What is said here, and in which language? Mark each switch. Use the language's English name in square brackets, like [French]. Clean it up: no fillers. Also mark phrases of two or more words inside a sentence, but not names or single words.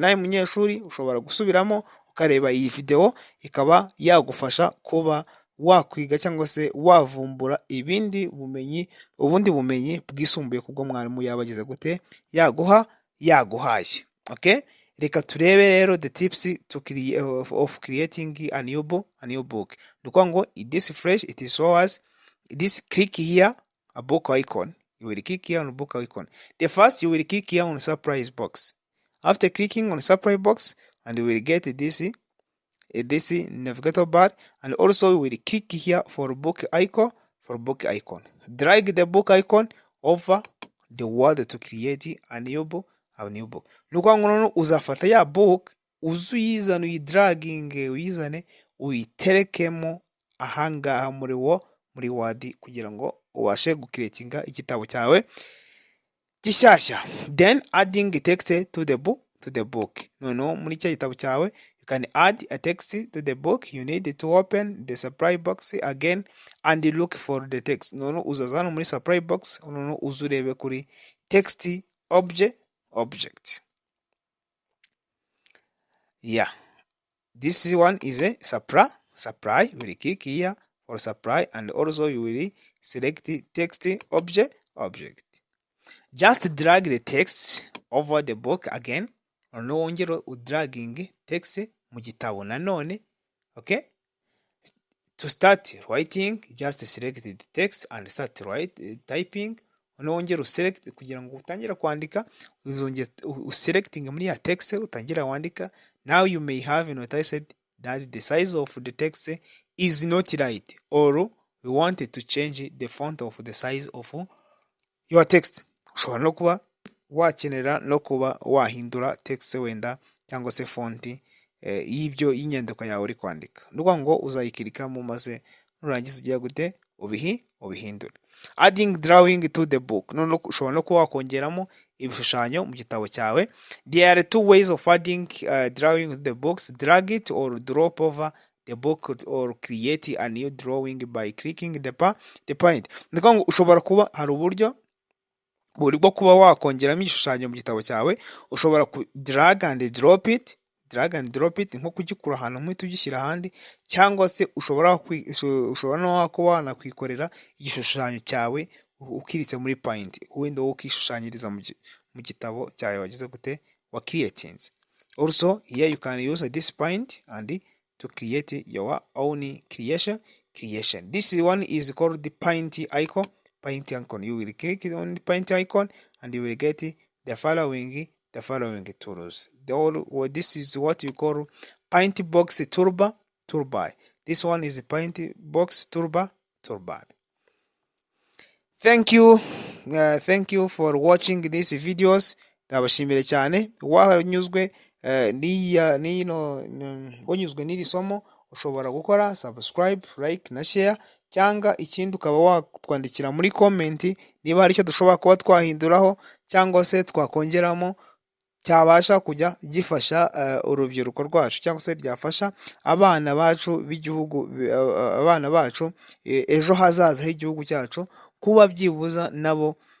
[Kinyarwanda] Nawe munyeshuri ushobora gusubiramo ukareba iyi video ikaba yagufasha kuba wakwiga cyangwa se wavumbura ubundi bumenyi bwisumbuye kubwo mwarimu yabagize gute yaguhaye. [English] Okay, [Kinyarwanda] reka turebe rero [English] the tips of creating a new book. [Kinyarwanda] Nuko ngo [English] this fresh it is show us this, click here a book icon. You will click here on book icon. The first you will click here on surprise box. After clicking on surprise box, and you will get this navigator bar, and also you will click here for book icon. Drag the book icon over the word to create a new book. [Kinyarwanda] Nuko ngo uzafata ya book uzuyizana uyidragging uyizane uyiterekemo ahangaha muri word kugira ngo ubashe gucreatinga igitabo cyawe gishyashya. [English] Then adding text to the book. [Kinyarwanda] No muri cya gitabo cyawe [English] you can add a text to the book. You need to open the supply box again and look for the text. [Kinyarwanda] No uzazana muri [English] supply box, [Kinyarwanda] uzurebe kuri [English] text object. Yeah, this one is a supply. You will click here for supply, and also you will select the text object. Just drag the text over the book again. [Kinyarwanda] Wongera dragging text mu gitabo nanone. [English] Okay, to start writing, just select the text and start typing. Wongera select kugira ngo utangire kwandika, uzongera selecting muri ya text utangira wandika. Now you may have noticed that the size of the text is not right, or we wanted to change the font of the size of your text. [Kinyarwanda] Ushobora no kuba wakenera no kuba wahindura text wenda cyangwa se fonti y'ibyo y'inyandiko yawe uri kwandika. Nukuvuga ngo uzayikirikamo maze nurangiza ugiye gute ubihindure. [English] Adding drawing to the book. [Kinyarwanda] None ushobora no kuba wakongeramo ibishushanyo mu gitabo cyawe. [English] There are two ways of adding drawing to the books: drag it or drop over the book, or create a new drawing by clicking the point. [Kinyarwanda] Nukuvuga ngo ushobora kuba hari uburyo bwo kuba wakongeramo igishushanyo mu gitabo cyawe. Ushobora ku [English] drag and drop it [Kinyarwanda] nko kugikura ahantu nk'uhita ugishyira ahandi, cyangwa se ushobora no kuba wanakwikorera igishushanyo cyawe ukiritse muri Paint, wenda wowe ukishushanyiriza mu gitabo cyawe wagize gute wa creatinze. [English] Also here you can use this Paint and to create your own creation. This one is called the Paint icon. You will click on the Paint icon and you will get the following tools. This is what you call Paint Box Toolbar. This one is a Paint Box Toolbar. Thank you for watching these videos. [Kinyarwanda] Ndabashimire cyane. Wanyuzwe n'iri somo, ushobora gukora subscribe, like na share, cyangwa ikindi ukaba watwandikira muri comment niba hari icyo dushobora kuba twahinduraho cyangwa se twakongeramo cyabasha kujya gifasha urubyiruko rwacu, cyangwa se ryafasha abana bacu b'igihugu, abana bacu ejo hazaza h'igihugu cyacu, kuba byibuza nabo